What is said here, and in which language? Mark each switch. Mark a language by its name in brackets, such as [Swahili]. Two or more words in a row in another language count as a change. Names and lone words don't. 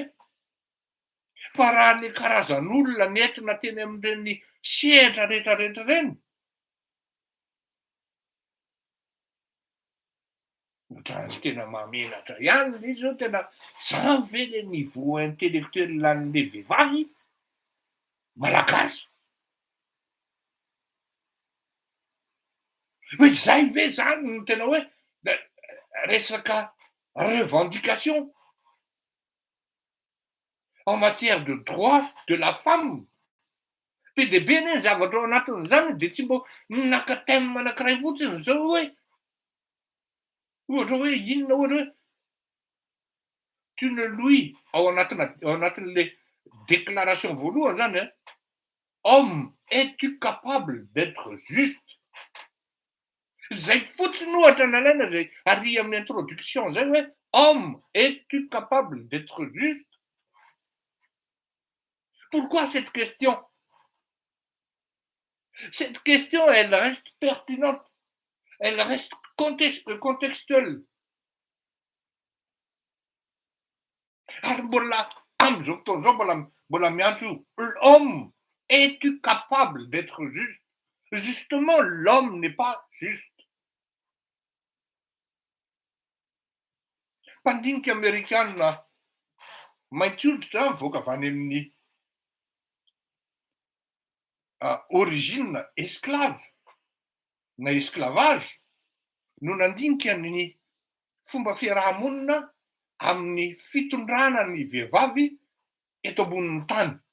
[Malagasy] Fa raha le karazan'olona nentina teny amin'ireny sehatra rehetrarehetra ireny, ohatran'ny tena mahamenatra ihany le izy zao tena zany ve [French] le niveau intellectuel [Malagasy] an'le vehivavy malagasy? Hoe zay ve zany no tena hoe resaka [French] revendication en matière de droit de la femme. [Malagasy] Be dia be anie ny zavatra ao anatin'izany de tsy mbo naka thème anankiray fotsiny zao hoe ohatra hoe inona ohatra hoe [French] tu ne louis [Malagasy] ao anatin'le déclaration voalohany zany a, [French] homme es-tu capable d'être juste? [Malagasy] Zay fotsiny ohatra nalaina zay ary amin'ny introduction zay hoe [French] homme es-tu capable d'être juste? Pourquoi cette question? Cette question, elle reste pertinente, elle reste contextuelle. [Malagasy] Ary mbola am'izao fotoana zao mbola miantso [French] l'homme, es-tu capable d'être juste? Justement, l'homme n'est pas juste. [Malagasy] Mpandinika amerikanina mainty hoditra mivoaka avy any amin'ny [French] origine esclave [Malagasy] na esclavage no nandinika ny fomba fiarahamonina amin'ny fitondrana ny vehivavy eto ambonin'ny tany.